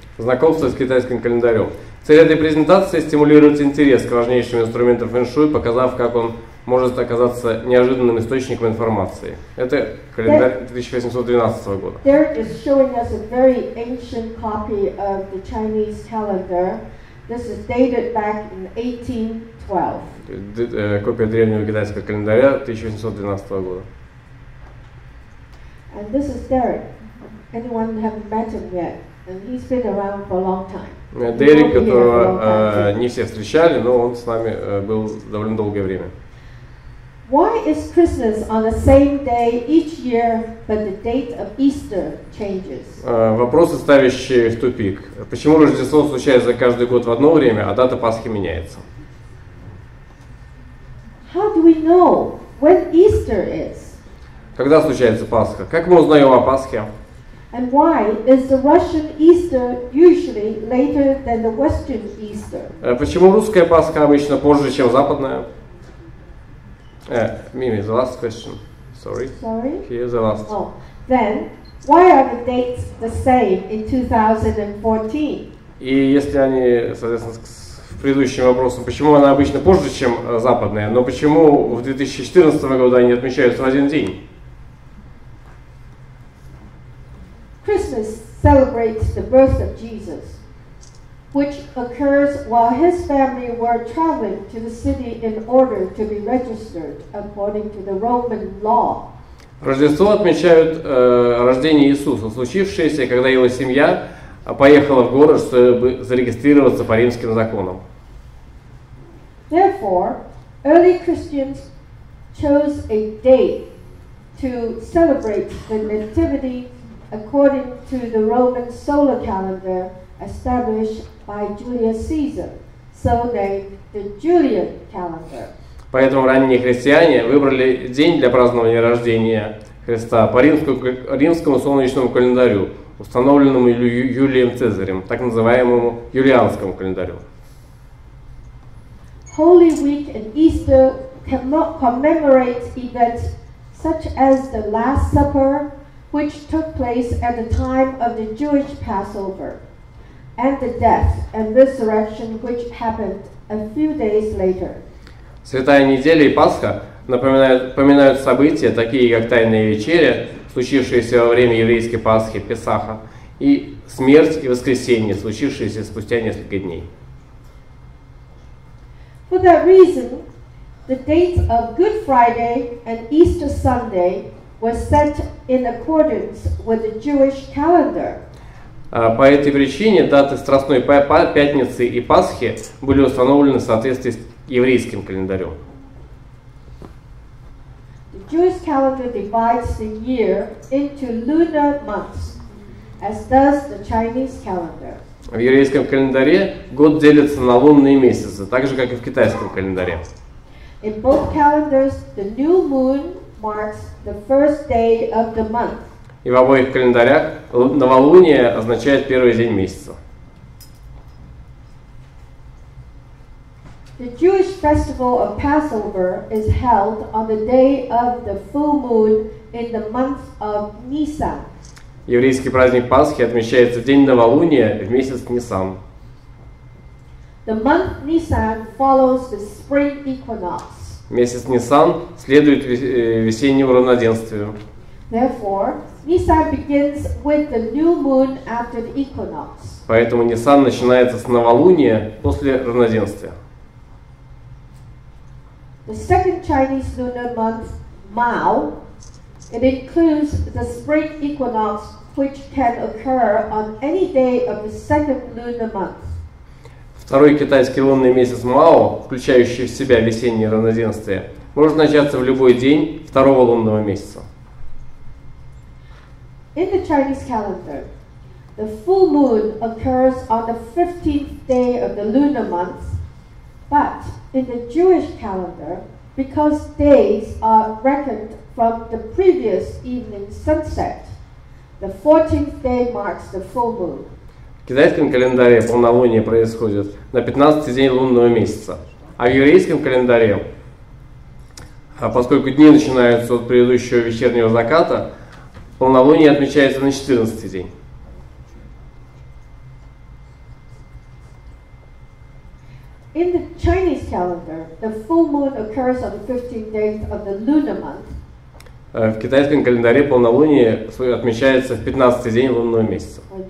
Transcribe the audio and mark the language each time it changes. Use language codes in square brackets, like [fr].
[ru] Знакомство с китайским календарем. Цель этой презентации – стимулировать интерес к важнейшим инструментам фэн-шуй, показав, как он может оказаться неожиданным источником информации. Это календарь 1812 года. [en] Derek is showing us a very ancient copy of the Chinese calendar. This is dated back in 1812. [ru] Копия древнего китайского календаря 1812 года. [en] And this is Derek. Anyone haven't met him yet? And he's been around for a long time. [ru] Дерек, которого не все встречали, но он с нами был довольно долгое время. [en] Why is Christmas on the same day each year, but the date of Easter changes? [ru] Вопросы, ставящие в тупик. Почему Рождество случается каждый год в одно время, а дата Пасхи меняется? [en] How do we know when Easter is? [ru] Когда случается Пасха? Как мы узнаем о Пасхе? [en] And why is the Russian Easter usually later than the Western Easter? [ru] Почему русская Пасха обычно позже, чем западная? [en] Mimi, the last question. Sorry. Here's the last. Oh, then why are the dates the same in 2014? [ru] И если они, соответственно, в предыдущем вопросе, почему она обычно позже, чем западная, но почему в 2014 году они отмечаются в один день? [en] Christmas celebrates the birth of Jesus, which occurs while his family were traveling to the city in order to be registered according to the Roman law. [ru] Рождество отмечают рождение Иисуса, случившееся, когда его семья поехала в город, чтобы зарегистрироваться по римским законам. [en] Therefore, early Christians chose a date to celebrate the nativity according to the Roman solar calendar established by Julius Caesar, so named the Julian calendar. [ru] Поэтому ранние христиане выбрали день для празднования рождения Христа по римскому солнечному календарю, установленному Юлием Цезарем, так называемому юлианскому календарю. [en] Holy Week and Easter commemorate events such as the Last Supper, which took place at the time of the Jewish Passover, and the death and resurrection which happened a few days later. [ru] Святая неделя и Пасха поминают события, такие как Тайная вечеря, случившиеся во время еврейской Пасхи, Песаха, и смерть и воскресение, случившиеся спустя несколько дней. [en] For that reason, the dates of Good Friday and Easter Sunday were set in accordance with the Jewish calendar. [ru] По этой причине даты Страстной Пятницы и Пасхи были установлены в соответствии с еврейским календарем. [en] The Jewish calendar divides the year into lunar months, as does the Chinese calendar. [ru] В еврейском календаре год делится на лунные месяцы, так же как и в китайском календаре. [en] In both calendars, the new moon marks the first day of the month. [ru] И в обоих календарях новолуние означает первый день месяца. [en] The Jewish festival of Passover is held on the day of the full moon in the month of Nisan. [ru] Еврейский праздник Пасхи отмечается в день новолуния в месяц Нисан. [en] The month Nisan follows the spring equinox. [ru] Месяц Нисан следует весеннему равноденствию. [en] Therefore, Nisan begins with the new moon after the equinox. [ru] Поэтому Нисан начинается с новолуния после равноденствия. [en] The second Chinese lunar month, Mao, it includes the spring equinox which can occur on any day of the second lunar month. [ru] Второй китайский лунный месяц Мао, включающий в себя весеннее равноденствие, может начаться в любой день второго лунного месяца. [en] In the Chinese calendar, the full moon occurs on the 15th day of the lunar month, but in the Jewish calendar, because days are reckoned from the previous evening sunset, the 14th day marks the full moon. [ru] В китайском календаре полнолуние происходит на 15-й день лунного месяца, а в еврейском календаре, поскольку дни начинаются от предыдущего вечернего заката, полнолуние отмечается на 14-й день. [en] In the Chinese calendar, the full moon occurs on the 15th day of the lunar month. [ru] В китайском календаре полнолуние отмечается в 15-й день лунного месяца.